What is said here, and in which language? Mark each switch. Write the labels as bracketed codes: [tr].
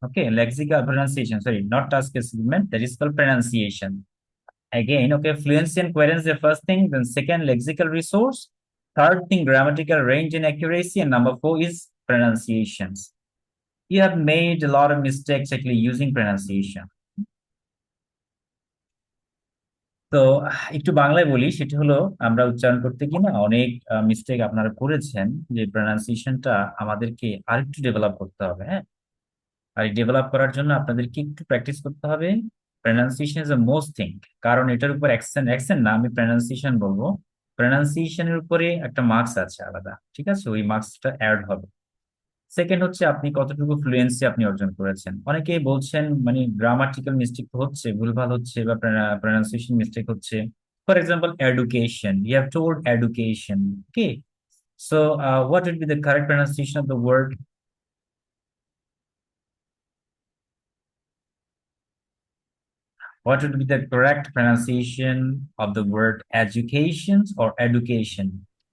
[en] Okay, lexical pronunciation. Sorry, not task achievement. That is called pronunciation. Again, okay, fluency and coherence the first thing. Then second, lexical resource. Third thing, grammatical range and accuracy. And number four is pronunciations. You have made a lot of mistakes actually using pronunciation. [bn] তো একটু বাংলায় বলি, সেটা হলো আমরা উচ্চারণ করতে গিয়ে না অনেক মিস্টেক আপনারা করেছেন, যে প্রনাউন্সিয়েশনটা আমাদেরকে আরেকটু ডেভেলপ করতে হবে। হ্যাঁ, আর ডেভেলপ করার জন্য আপনাদেরকে একটু প্র্যাকটিস করতে হবে। [en] pronunciation is the most thing, [bn] কারণ এটার উপর অ্যাকসেন্ট না, আমি প্রনাউন্সিয়েশন বলবো। প্রনাউন্সিয়েশনের উপরে একটা মার্কস আছে আলাদা, ঠিক আছে, ওই মার্কসটা অ্যাড হবে। সেকেন্ড হচ্ছে আপনি কতটুকু ফ্লুয়েন্সি আপনি অর্জন করেছেন। অনেকেই বলছেন মানে গ্রামাটিক্যাল মিস্টেক হচ্ছে, ভুলভাল হচ্ছে, বা প্রনাউন্সিয়েশন মিস্টেক হচ্ছে। [en] For example education, you have told education. Okay, so what would be the correct pronunciation of the word? What would be the correct pronunciation of the word education or education?